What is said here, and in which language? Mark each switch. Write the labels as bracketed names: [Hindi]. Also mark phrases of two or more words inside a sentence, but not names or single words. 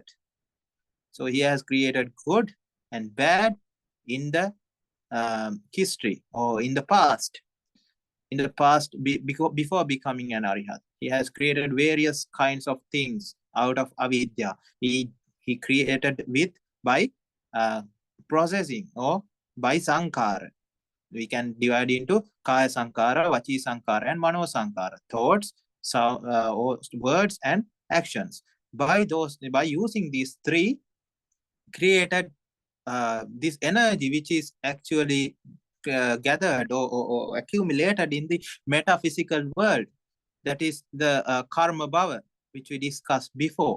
[English] So he has created good and bad in the history or in the past. In the past, before becoming an Arihat, he has created various kinds of things out of avidya. He created by processing or by sankhara. We can divide into [Pali] kaya sankhara, vachi sankhara, [English] and [Pali] mano sankhara. [English] Thoughts, words, and actions. By using these three, created this energy which is actually gathered or accumulated in the metaphysical world. That is the [Pali] karma bhava, [English] which we discussed before.